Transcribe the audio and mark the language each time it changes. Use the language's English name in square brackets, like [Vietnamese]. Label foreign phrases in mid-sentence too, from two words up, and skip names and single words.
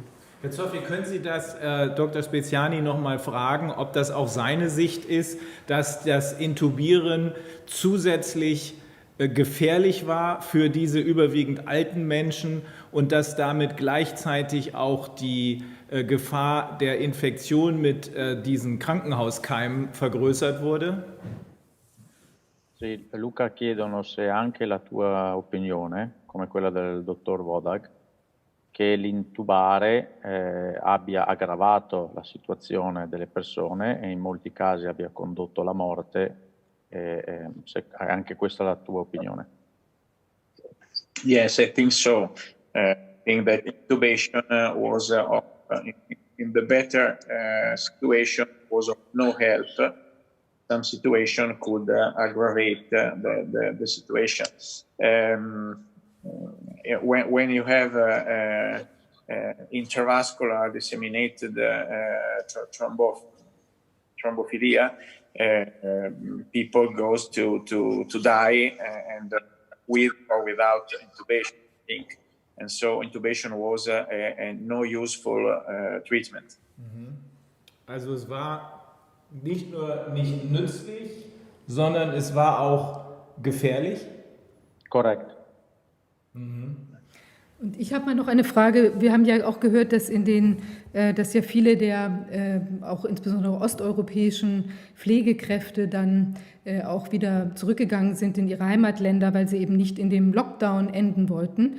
[German] Herr Zoffi, können Sie das Dr. Speciani noch mal fragen, ob das auch seine Sicht ist, dass das Intubieren zusätzlich gefährlich war für diese überwiegend alten Menschen und dass damit gleichzeitig auch die Gefahr der Infektion mit diesen Krankenhauskeimen vergrößert wurde? [Italian] Sì, Luca chiedono se anche la tua opinione, come quella del dottor Wodak, che l'intubare abbia aggravato la situazione delle persone e in molti casi abbia condotto alla morte, se anche questa è la tua opinione. [English] Yes, I think so. I think that intubation was in the better situation was of no help. Some situation could aggravate the situation. When you have intravascular disseminated thrombophilia, people goes to die and with or without intubation, I think. And so intubation was a no useful treatment. [German] Also es war nicht nur nicht nützlich, sondern es war auch gefährlich? Korrekt. Und ich habe mal noch eine Frage. Wir haben ja auch gehört, dass dass ja viele der auch insbesondere osteuropäischen Pflegekräfte dann auch wieder zurückgegangen sind in ihre Heimatländer, weil sie eben nicht in dem Lockdown enden wollten.